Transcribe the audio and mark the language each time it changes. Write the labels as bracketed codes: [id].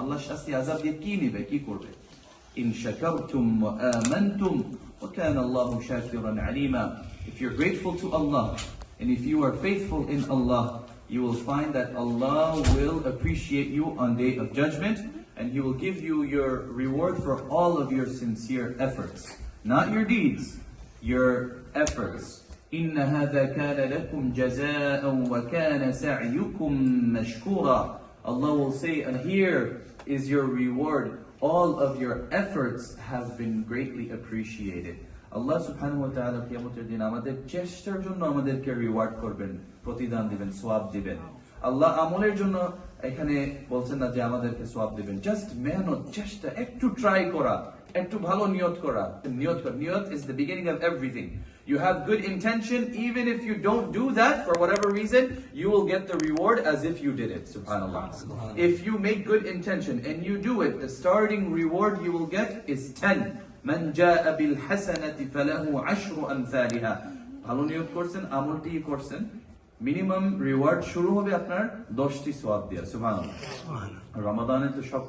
[bn] Allah শাস্তি আযাব দিয়ে কি নেবে, কি করবে? [ar] إن شكرتم وآمنتم وكان الله شاكرا عليما. [en] If you're grateful to Allah and if you are faithful in Allah, you will find that Allah will appreciate you on Day of Judgment, and He will give you your reward for all of your sincere efforts. Not your deeds, your efforts. [ar] إن هذا كان لكم جزاء وكان سعيكم مشكورا. [en] Allah will say, and here is your reward. All of your efforts have been greatly appreciated. [bn] Allah subhanahu wa ta'ala কিয়ামতের দিন আমাদের চেষ্টার জন্য আমাদেরকে reward করবেন, প্রতিদান দিবেন, সওয়াব দিবেন। আল্লাহ আমলের জন্য এখানে বলছেন না যে আমাদেরকে সওয়াব দিবেন। জাস্ট মেহনত, চেষ্টা, একটু ট্রাই করা, একটু ভালো নিয়ত করা। [en] নিয়ত is the beginning of everything. You have good intention, even if you don't do that for whatever reason, you will get the reward as if you did it. Subhanallah. If you make good intention and you do it, the starting reward you will get is 10. [ar] Man jaa bil hasanati falahu 'ashru amthaliha. [bn] ভালো নিয়ত করছেন, আমলটি করছেন, minimum reward শুরু হবে আপনার 10টি সওয়াব দিয়ে। সুবহানাল্লাহ। রমাদানে তো সব